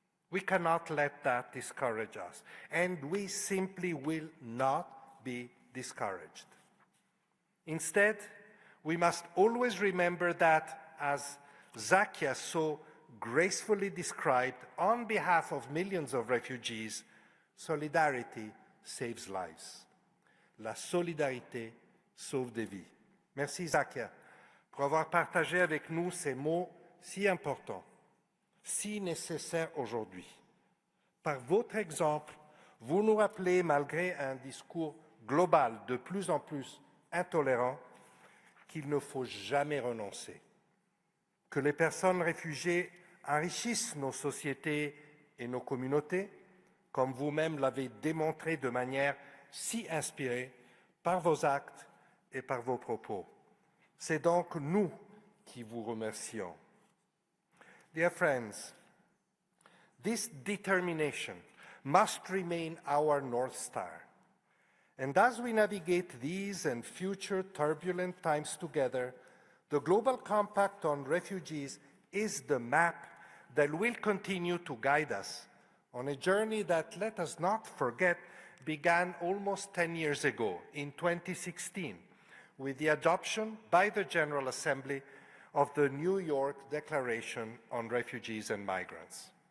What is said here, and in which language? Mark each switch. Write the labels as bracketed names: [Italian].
[English] We cannot let that discourage us, and we simply will not be discouraged. Instead, we must always remember that, as Zacchaeus so gracefully described on behalf of millions of refugees, solidarity saves lives. [French] La solidarité sauve des vies. Merci Zacchaeus pour avoir partagé avec nous ces mots si importants, si nécessaires aujourd'hui. Par votre exemple, vous nous rappelez, malgré un discours global de plus en plus intolérant, qu'il ne faut jamais renoncer, que les personnes réfugiées enrichissent nos sociétés et nos communautés, comme vous-même l'avez démontré de manière si inspirée par vos actes et par vos propos. C'est donc nous qui vous remercions. [English] Dear friends, this determination must remain our North Star. And as we navigate these and future turbulent times together, the Global Compact on Refugees is the map that will continue to guide us on a journey that, let us not forget, began almost 10 years ago, in 2016, with the adoption by the General Assembly of the New York Declaration on Refugees and Migrants.